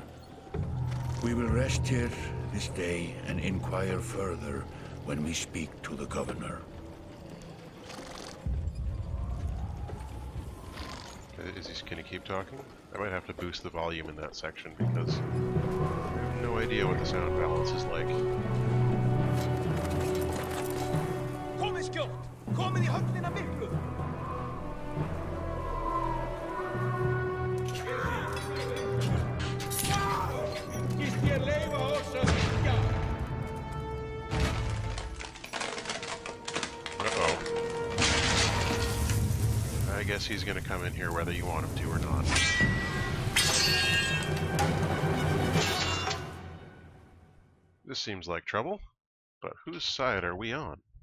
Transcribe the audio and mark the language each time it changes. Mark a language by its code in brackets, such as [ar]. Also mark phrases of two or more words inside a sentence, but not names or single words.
[en] We will rest here this day and inquire further when we speak to the governor. Is he going to keep talking? I might have to boost the volume in that section because I have no idea what the sound balance is like. [is] Komið skjótt! Komið í höfnina miklu! Skýst ég leyfa oss að syngja! [en] Uh-oh. I guess he's going to come in here whether you want him to or not. This seems like trouble, but whose side are we on?